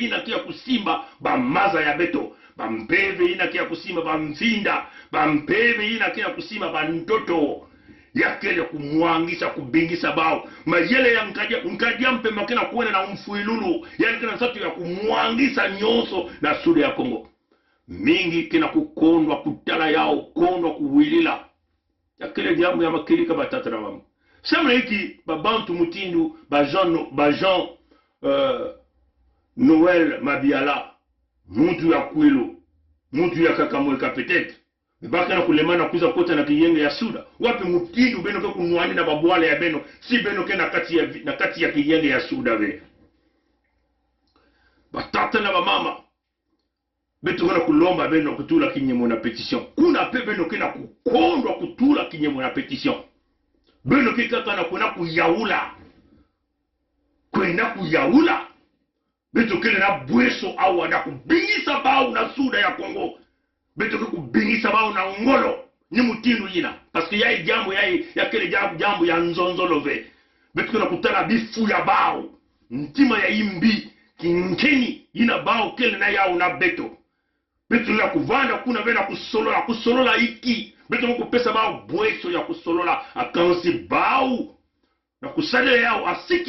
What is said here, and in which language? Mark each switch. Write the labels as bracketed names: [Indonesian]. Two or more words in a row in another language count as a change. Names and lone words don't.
[Kituba (Democratic Republic of Congo)] ina kia kusimba bamaza ya beto bampeve ina kia kusimba bamvinda bampeve ina kia kusimba bantoto yakele kumwangisha kubingisa bao mayele ya nkadia mpe makena kuwena na umfuilulu yani kena satu ya kumwangisha nyonso na sude ya Kongo mingi kena kukondwa kutala yao kondwa kuwilila yakele jambo ya makilika batata na mamu samna hiki babantu mutindu Jean Noël Mabiala muntu ya Kwilu muntu ya Kakamweka peut-être baka na kulemana kuza kota na kiyenge ya suda wapi mutindu beno ke kunwani na babwale ya beno si beno ke na kati ya kiyenge ya suda ve batata na bamama betu kana kulomba beno kutula kinyemo na petition kuna pe beno ke na kukondwa kutula kinyemo na petition beno ke kaka na kuna kuyaula betu ke na bweso awa na kubingisa bao na suda ya Kongo beto kubingisa bao na ngolo ni mutindu yina [French] parce que [Kituba (Democratic Republic of Congo)] yai jambo ya kele jambo ya nzonzolo ve beto na kutana bifu ya bao ntima ya imbi kinkeni yina bao kele na yao na beto na kuvanda kuna vena kusolola iki beto kupesa bao bweso ya kusolola akansi bao na kusale yao asiki